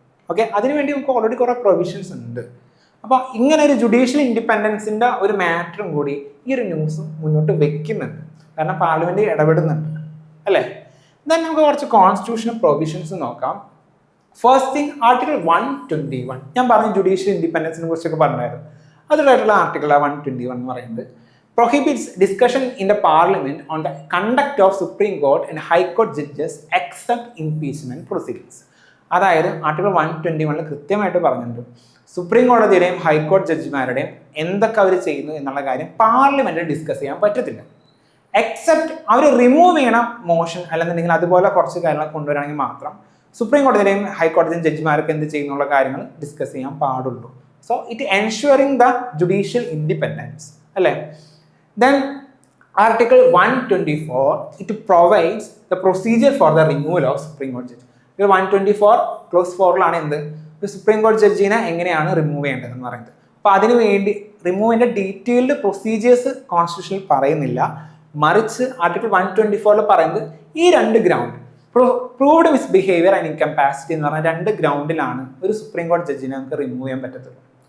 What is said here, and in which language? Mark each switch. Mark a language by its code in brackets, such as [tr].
[ml] Okay, അതിനുവേണ്ടി നമുക്ക് already കുറേ പ്രൊവിഷൻസ് ഉണ്ട്. അപ്പോൾ ഇങ്ങനെ ഒരു ജുഡീഷ്യൽ ഇൻഡിപെൻഡൻസിന്റെ ഒരു മാറ്ററും കൂടി ഈ ഒരു ന്യൂസും മുന്നോട്ട് വെക്കുന്നുണ്ട്. കാരണം പാർലമെന്റ് ഇടപെടുന്നുണ്ട് അല്ലേ. ദെൻ നമുക്ക് കുറച്ച് കോൺസ്റ്റിറ്റ്യൂഷണൽ പ്രൊവിഷൻസ് നോക്കാം. First thing, article 121. ഞാൻ പറഞ്ഞു ജുഡീഷ്യൽ ഇൻഡിപെൻഡൻസിനെ കുറിച്ചൊക്കെ പറഞ്ഞായിരുന്നു. അതിലായിട്ടുള്ള ആർട്ടിക്കിൾ 121 എന്ന് പറയുന്നത് [en] prohibits discussion in the parliament on the conduct of Supreme Court and High Court judges except impeachment proceedings. [ml] അതായത് ആർട്ടിക്കിൾ 121 കൃത്യമായിട്ട് പറഞ്ഞിട്ടുണ്ട്, സുപ്രീം കോടതിയുടെയും ഹൈക്കോടതി ജഡ്ജിമാരുടെയും എന്തൊക്കെ അവർ ചെയ്യുന്നു എന്നുള്ള കാര്യം പാർലമെന്റിൽ ഡിസ്കസ് ചെയ്യാൻ പറ്റത്തില്ല. എക്സെപ്റ്റ് അവർ റിമൂവ് ചെയ്യണ മോഷൻ അല്ലെന്നുണ്ടെങ്കിൽ അതുപോലെ കുറച്ച് കാര്യങ്ങൾ കൊണ്ടുവരാണെങ്കിൽ മാത്രം സുപ്രീം കോടതിയുടെയും ഹൈക്കോടതിയും ജഡ്ജിമാരൊക്കെ എന്ത് ചെയ്യുന്നുള്ള കാര്യങ്ങൾ ഡിസ്കസ് ചെയ്യാൻ പാടുള്ളൂ. [en] So it ensuring the judicial independence അല്ലേ. Then Article 124, it provides the procedure for the removal of Supreme Court judge. [ml] 124 close 4ലാണ് എന്ത്, ഒരു സുപ്രീം കോടതി ജഡ്ജിനെ എങ്ങനെയാണ് റിമൂവ് ചെയ്യേണ്ടതെന്ന് പറയുന്നത്. അപ്പോൾ അതിനു വേണ്ടി റിമൂവിൻ്റെ ഡീറ്റെയിൽഡ് പ്രൊസീജിയേഴ്സ് കോൺസ്റ്റിറ്റ്യൂഷനിൽ പറയുന്നില്ല. മറിച്ച് ആർട്ടിക്കിൾ 124 പറയുന്നത് ഈ 2 ഗ്രൗണ്ട്, [en] proved misbehaviour and incapacity [ml] എന്ന് പറഞ്ഞ 2 ഗ്രൗണ്ടിലാണ് ഒരു സുപ്രീം കോടതി ജഡ്ജിനെ നമുക്ക് റിമൂവ് ചെയ്യാൻ പറ്റത്തുള്ളൂ.